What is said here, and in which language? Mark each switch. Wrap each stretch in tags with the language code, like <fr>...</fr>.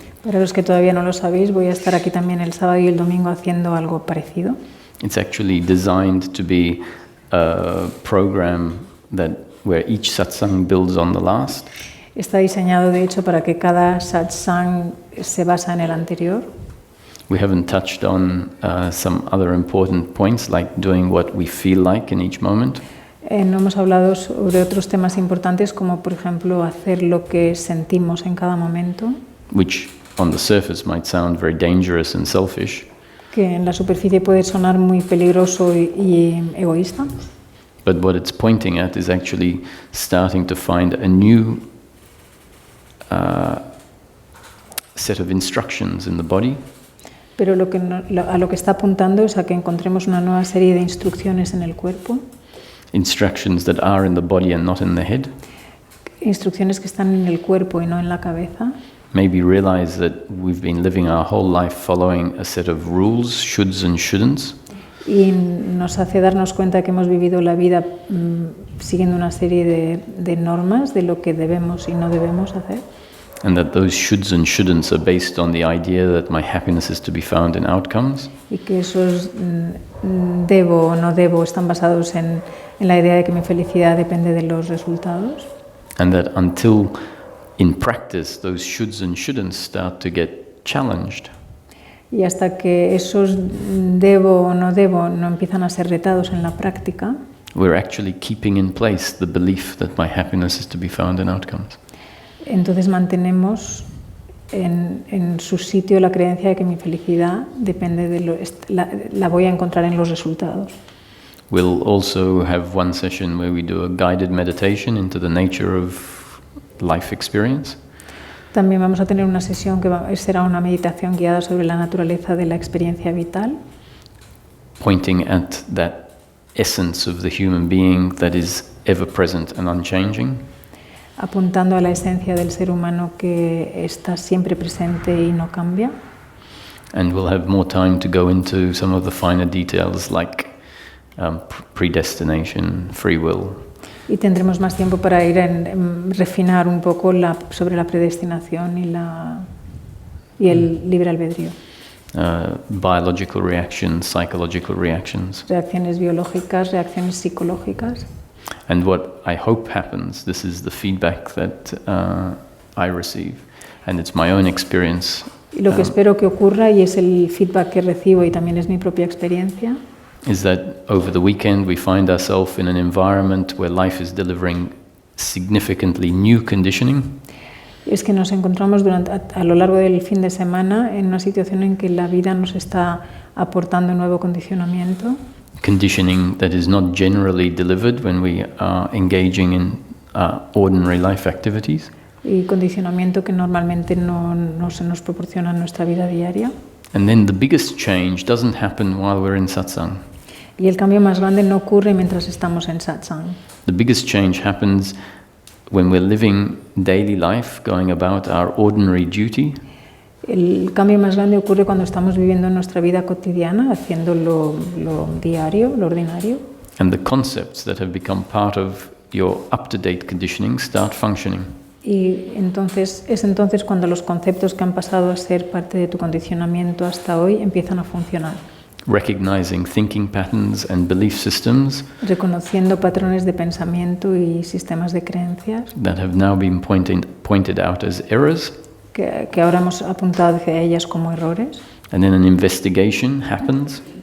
<es>Para los que todavía no lo sabéis, voy a estar aquí también el sábado y el domingo haciendo algo parecido.</es> <en>It's actually designed to be a program where each satsang builds on the last.</en> <es>Está diseñado, de hecho, para que cada satsang se basa en el anterior.</es> <en>We haven't touched on some other important points, like doing what we feel like in each moment.</en> <es>No hemos hablado sobre otros temas importantes, como por ejemplo hacer lo que sentimos en cada momento,</es> <en>Which on the surface might sound very dangerous and selfish,</en> <es>que en la superficie puede sonar muy peligroso y egoísta,</es> <en>but what it's pointing at is actually starting to find a new set of instructions in the body,</en> <es>pero a lo que está apuntando es a que encontremos una nueva serie de instrucciones en el cuerpo,</es> <en>instructions that are in the body and not in the head.</en> <es>instrucciones que están en el cuerpo y no en la cabeza.</es> <en>Maybe realize that we've been living our whole life following a set of rules, shoulds and shouldn'ts,</en> <es>Y nos hace darnos cuenta que hemos vivido la vida siguiendo una serie de normas de lo que debemos y no debemos hacer.</es> <en>and that those shoulds and shouldn'ts are based on the idea that my happiness is to be found in outcomes,</en> <es>Y que esos debo o no debo están basados en la idea de que mi felicidad depende de los resultados.</es> <en>and that until in practice those shoulds and shouldn'ts start to get challenged,</en> <es>Y hasta que esos debo o no debo no empiezan a ser retados en la práctica,</es> <en>we're actually keeping in place the belief that my happiness is to be found in outcomes.</en> <es>entonces mantenemos en su sitio la creencia de que mi felicidad depende la voy a encontrar en los resultados.</es> <en>We'll also have one session where we do a guided meditation into the nature of life experience.</en> <es>También vamos a tener una sesión que será una meditación guiada sobre la naturaleza de la experiencia vital,</es> <en>Pointing at that essence of the human being that is ever present and unchanging,</en> <es>apuntando a la esencia del ser humano que está siempre presente y no cambia.</es> <en>and we'll have more time to go into some of the finer details like predestination, free will,</en> <es>Y tendremos más tiempo para ir a refinar un poco sobre la predestinación y el libre albedrío.</es> <en>biological reactions, psychological reactions.</en> <es>Reacciones biológicas, reacciones psicológicas.</es> <en>And what I hope happens, this is the feedback that I receive, and it's my own experience.</en> <es>Y lo que espero que ocurra, y es el feedback que recibo y también es mi propia experiencia,</es> <en>Is that over the weekend we find ourselves in an environment where life is delivering significantly new conditioning,</en> <es>es que nos encontramos a lo largo del fin de semana en una situación en que la vida nos está aportando nuevo condicionamiento,</es> <en>conditioning that is not generally delivered when we are engaging in ordinary life activities.</en> <es>y condicionamiento que normalmente no se nos proporciona en nuestra vida diaria.</es> <en>And then the biggest change doesn't happen while we're in satsang.</en> <es>Y el cambio más grande no ocurre mientras estamos en satsang.</es> <en>The biggest change happens when we're living daily life, going about our ordinary duty,</en> <es>El cambio más grande ocurre cuando estamos viviendo nuestra vida cotidiana, haciendo lo diario, lo ordinario,</es> <en>And the concepts that have become part of your up-to-date conditioning start functioning.</en> <es>Y entonces es entonces cuando los conceptos que han pasado a ser parte de tu condicionamiento hasta hoy empiezan a funcionar.</es> <en>Recognizing thinking patterns and belief systems</en> <es>Reconociendo patrones de pensamiento y sistemas de creencias</es> <en>that have now been pointed out as errors.</en> <es>que ahora hemos apuntado hacia ellas como errores.</es> <en>And then an investigation happens.</en>